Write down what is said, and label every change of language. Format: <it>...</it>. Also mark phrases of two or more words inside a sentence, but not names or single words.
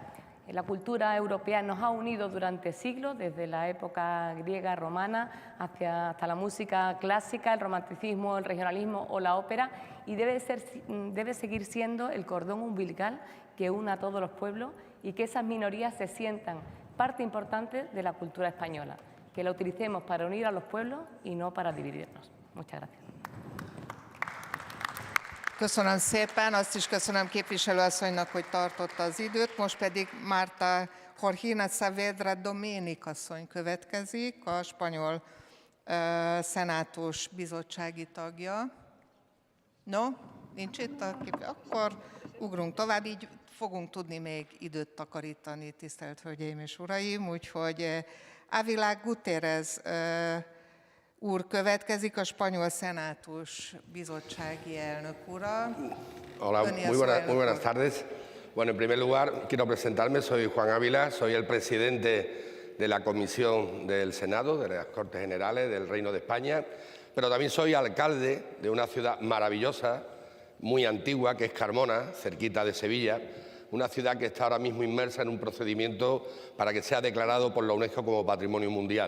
<es>La cultura europea nos ha unido durante siglos, desde la época griega, romana, hasta la música clásica, el romanticismo, el regionalismo o la ópera, y debe seguir siendo el cordón umbilical que una a todos los pueblos y que esas minorías se sientan parte importante de la cultura española, que la utilicemos para unir a los pueblos y no para dividirnos. Muchas gracias.</es> <hu>Köszönöm szépen, azt is köszönöm képviselőasszonynak, hogy tartotta az időt. Most pedig Marta Jorgina Saavedra Doménech asszony következik, a spanyol szenátus bizottsági tagja. No, nincs itt a akkor ugrunk tovább, így fogunk tudni még időt takarítani, tisztelt Hölgyeim és Uraim, úgyhogy Ávila Gutiérrez úr következik, a spanyol szenátus bizottsági elnök ura.</hu> <es>Hola, muy buenas tardes. Bueno, en primer lugar, quiero presentarme, soy Juan Ávila, soy el presidente de la Comisión del Senado, de las Cortes Generales del Reino de España, pero también soy alcalde de una ciudad maravillosa, muy antigua, que es Carmona, cerquita de Sevilla, una ciudad que está ahora mismo inmersa en un procedimiento para que sea declarado por la UNESCO como Patrimonio Mundial.</es>